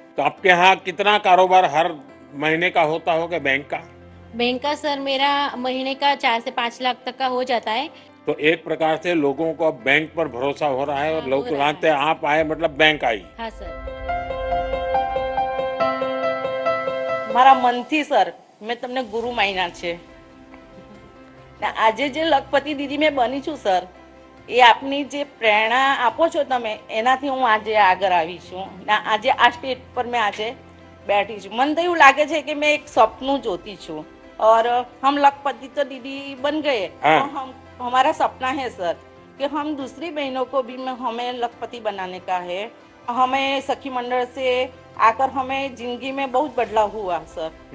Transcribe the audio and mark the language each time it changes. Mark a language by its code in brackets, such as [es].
[hi] तो आपके यहाँ कितना कारोबार हर महीने का होता होगा बैंक का? बैंक का सर मेरा महीने का 4 से 5 लाख तक का हो जाता है। तो एक प्रकार से लोगों को अब बैंक पर भरोसा हो रहा है, और लोग जानते हैं आप आए मतलब बैंक आई। हाँ सर। [gu] મારા મનથી સર મેં તમને ગુરુ માન્યા છે ને આજે જે લખપતિ દીદી મેં બની છું સર, એ આપની જે પ્રેરણા આપો છો તમે, એનાથી હું આજે આગળ આવી છું ને આજે આ સ્ટેજ પર મેં આજે बैठी છું। મને તો એવું લાગે છે કે મેં એક સપનું જોતી છું, [hi] और हम लखपति तो दीदी बन गए, तो हमारा सपना है सर कि हम दूसरी बहनों को भी हमें लखपति बनाने का है। हमें सखी मंडल से आकर हमें जिंदगी में बहुत बदलाव हुआ सर।